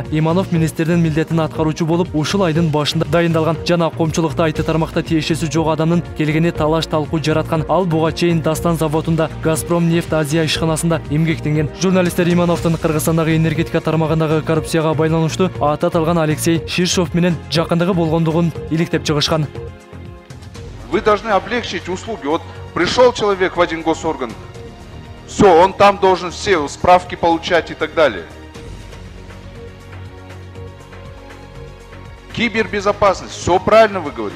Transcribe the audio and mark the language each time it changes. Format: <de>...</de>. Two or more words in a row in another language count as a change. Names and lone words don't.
<ky>Иманов министрдин милдетин аткаруучу болуп ушул айдын башында дайындалган жана коомчулукта айты тармакта тиешеси жок адамдын келгени талаш-талкуу жараткан. Ал буга чейин Дастан заводунда, Газпром нефть Азия ишканасында эмгектенген. Журналисттер Имановдун Кыргызстандагы энергетика тармагындагы коррупцияга байланыштуу аты аталган Алексей Ширшов менен жакындыгы болгондугун иликтеп чыгышкан.</ky> <ru>Вы должны облегчить услуги. Вот пришел человек в один госорган, все, он там должен все справки получать и так далее. Кибербезопасность, все правильно вы говорите.</ru>